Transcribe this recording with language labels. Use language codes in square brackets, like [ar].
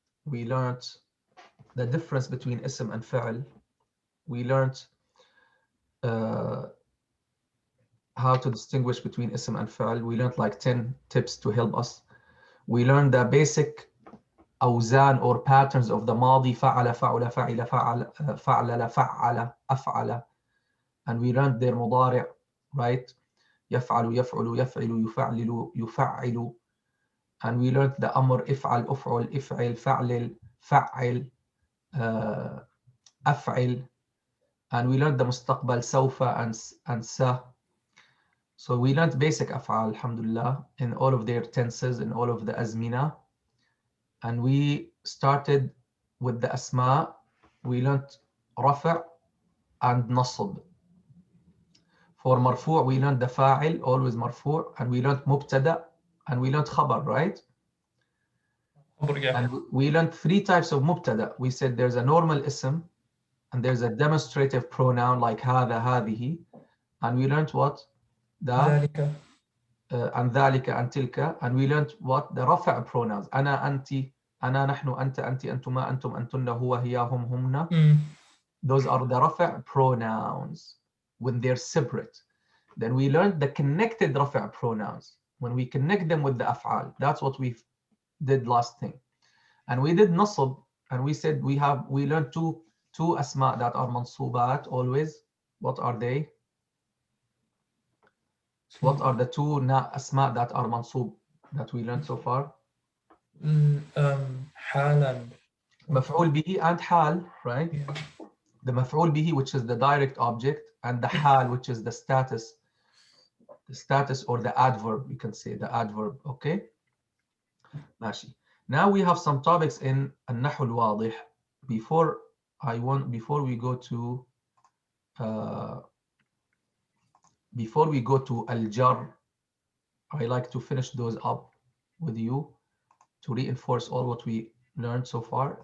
[en] We learned the difference between اسم and فعل. We learned how to distinguish between اسم and فعل. We learned like 10 tips to help us. We learned the basic أوزان or patterns of the ماضي. [ar] فعل فعل فعل فعل فعل فعل أفعل. [en] And we learned their مضارع, right? [ar] يفعل يفعل يفعل يفعل يفعل. [en] And we learned the [ar] أمر افعل أفعل افعل فعل فعل أفعل. [en] And we learned the مستقبل سوف and س. So we learned basic أفعال alhamdulillah in all of their tenses, in all of the أزمنة. And we started with the أسماء. We learned رفع and نصب. For مرفوع we learned the فاعل, always مرفوع, and we learned مبتدأ and we learned خبر, right? And we learned 3 types of مبتدأ. We said there's a normal اسم and there's a demonstrative pronoun like هذا هذه. And we learned what? [ar] ذلك. [en] And ذلك and تلك. And we learned what? The رفع pronouns. [ar] أنا أنت أنا نحن أنت أنت أنتما أنتم أنتن هو هي هم همنا. [en] Those are the رفع pronouns when they're separate. Then we learned the connected رفع pronouns when we connect them with the أفعال. That's what we did last thing. And we did نصب, and we said we learned two أسماء that are منصوبات always. What are they? What are the 2 أسماء that are منصوب that we learned so far? [ar] حالا. [en] مفعول به and حال, right? Yeah. The مفعول به, which is the direct object, and the حال, which is the status or the adverb. You can say the adverb. Okay. ماشي. Now we have some topics in النحو الواضح. Before I want, before we go to al-jar, I like to finish those up with you to reinforce all what we learned so far.